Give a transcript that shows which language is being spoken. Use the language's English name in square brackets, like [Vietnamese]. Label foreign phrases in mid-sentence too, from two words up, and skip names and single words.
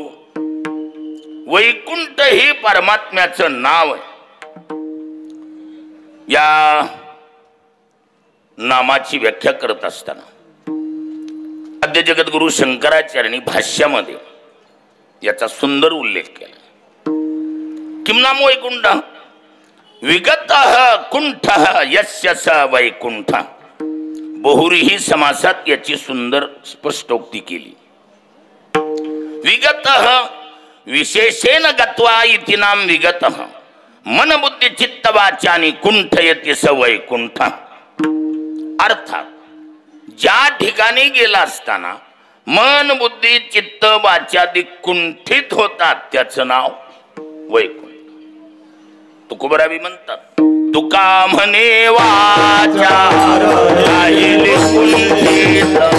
[Marathi] वैकुंठ हे परमात्म्याचं नाव आहे. या नामाची व्याख्या करत असताना आद्य जगद्गुरु शंकराचार्यांनी भाष्यामध्ये याचा सुंदर उल्लेख केला. [Sanskrit] किम नाम वैकुंठ विगतः कुंठः यस्य स वैकुंठ. [Marathi] बहुरीही समासात याची सुंदर स्पष्टोक्ती केली. [Sanskrit] विगतः विशेषेण गत्वा इति नाम विगतः मन बुद्धी चित्त वाचानी कुंठयति स वैकुंठ. [Marathi] अर्थात ज्या ठिकाणी गेला असताना मन बुद्धी चित्त वाचादी कुंठित होतात त्याचं नाव वैकुंठ. तुकोबरावी म्हणतात तुका म्हणे वाचा राहिले कुंठित.